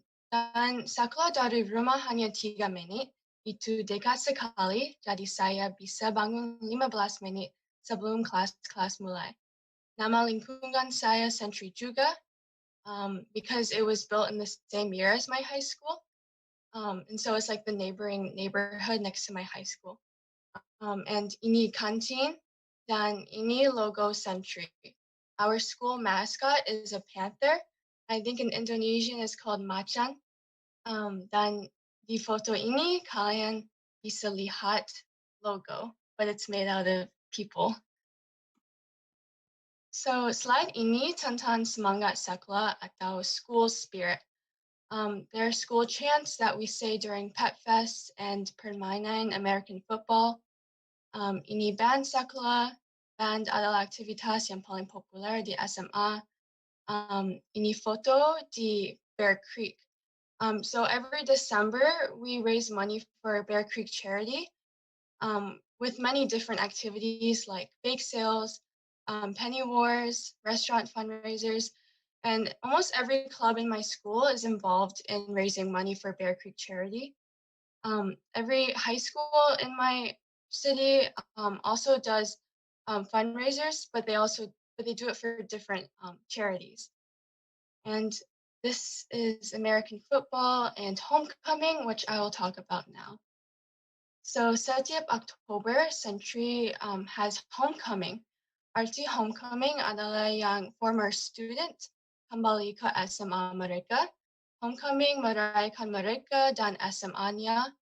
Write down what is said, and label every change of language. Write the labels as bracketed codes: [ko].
[id] Dan sekolah dari rumah hanya 3 menit. Itu dekat sekali, jadi saya bisa bangun 15 menit sebelum kelas mulai. Nama lingkungan saya Century juga, [en] because it was built in the same year as my high school. And so it's like the neighboring neighborhood next to my high school. [id] And ini kantin dan ini logo Century. [en] Our school mascot is a panther. I think in Indonesian it's called macan. [id] Dan di foto ini kalian bisa lihat logo, [en] but it's made out of people. [id] So slide ini tentang semangat sekolah atau school spirit. [en] There are school chants that we say during Pet Fest and permainan American football. [id] Ini band sekolah. Band adalah aktivitas yang paling populer di SMA. Ini foto di Bear Creek. [en] So every December, we raise money for Bear Creek charity with many different activities like bake sales, penny wars, restaurant fundraisers, and almost every club in my school is involved in raising money for Bear Creek charity. Every high school in my city also does fundraisers, but they do it for different charities. And this is American football and homecoming, which I will talk about now. So setiap October, Century has homecoming. [id] Arti homecoming adalah yang former student kembali ke SMA mereka. Homecoming merayakan mereka dan SMA-nya